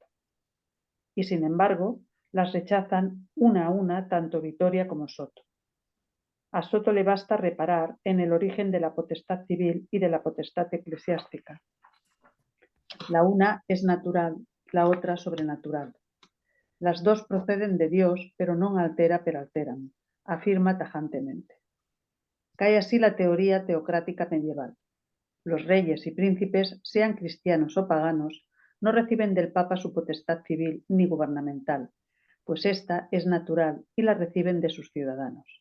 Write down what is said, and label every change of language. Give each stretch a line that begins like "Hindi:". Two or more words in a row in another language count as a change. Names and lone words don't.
Spanish: Y sin embargo, las rechazan una a una tanto Vitoria como Soto. A Soto le basta reparar en el origen de la potestad civil y de la potestad eclesiástica. La una es natural, la otra sobrenatural. Las dos proceden de Dios, pero
Latin: non altera per alteram,
Spanish: afirma tajantemente. Cae así la teoría teocrática medieval. Los reyes y príncipes, sean cristianos o paganos, no reciben del Papa su potestad civil ni gubernamental, pues esta es natural y la reciben de sus ciudadanos.